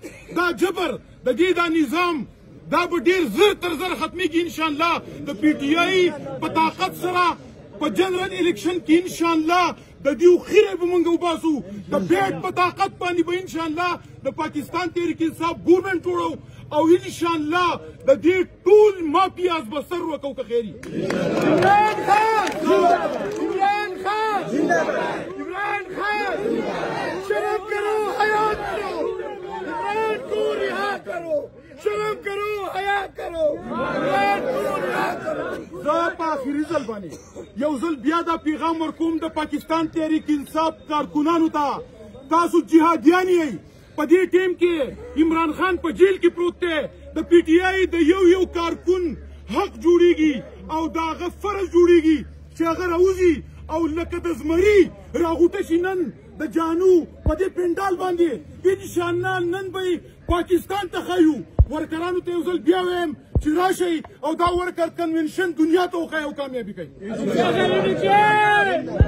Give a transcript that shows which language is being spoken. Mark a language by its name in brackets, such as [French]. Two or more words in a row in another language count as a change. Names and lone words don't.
[Pashto] دا جبر د دې دا نظام دا به ډېر زر تر زر ختمېږي [Arabic] ان شاء الله [Pashto] د پی ټي آی په طاقت سره په [English] general election [Pashto] کې [Arabic] ان شاء الله [Pashto] د دې خیره به موږ وباسو د بیټ په طاقت باندې به ان شاء الله د پاکستان تحریک انصاف ګورنمنټ جوړو او ان شاء الله د دې ټول مافیاز به سر وکړو که خیري [Urdu] عمران خان شرم کرو حیات کرو عمران کو رہا کرو شرم کرو حیا کرو عمران کو رہا کرو [Pashto] زه په آخري ځل باندې یو ځل بیا دا پیغام ورکوم د پاکستان تحریک انصاف کارکنانو ته تاسو جهادیان یئ په دې ټیم کې عمران خان په جیل کې پروت دی د پی ټي آی د یو کارکون حق جوړیږي او د هغه فرض جوړیږي چې هغه راوځي او لکه د زمري راغوټه شي نن د جانو په دې پنډال باندې [Arabic] ان شاء الله [Pashto] نن به پاکستان ته ښایو ورکرانو ته یو ځل بیا وایم چې راشئ او دا [English] worker convention [Pashto] دنیا ته وښایي او کامیابي کوي